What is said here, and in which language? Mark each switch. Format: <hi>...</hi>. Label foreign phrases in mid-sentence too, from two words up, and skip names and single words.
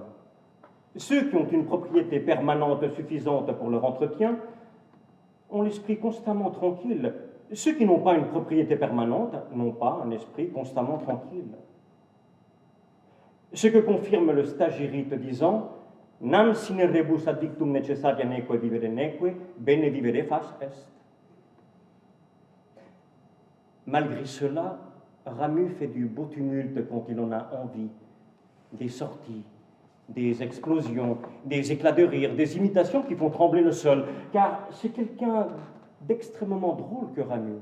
<fr>Ceux qui ont une propriété permanente suffisante pour leur entretien ont l'esprit constamment tranquille. Ceux qui n'ont pas une propriété permanente n'ont pas un esprit constamment tranquille. Ce que confirme le stagirite disant «</fr> <la>Nam sine rebus ad dictum necessaria neque vivere neque, bene vivere fas est ».</la> <fr>Malgré cela, Ramus fait du beau tumulte quand il en a envie, des sorties, des explosions, des éclats de rire, des imitations qui font trembler le sol, car c'est quelqu'un d'extrêmement drôle que Ramus.</fr>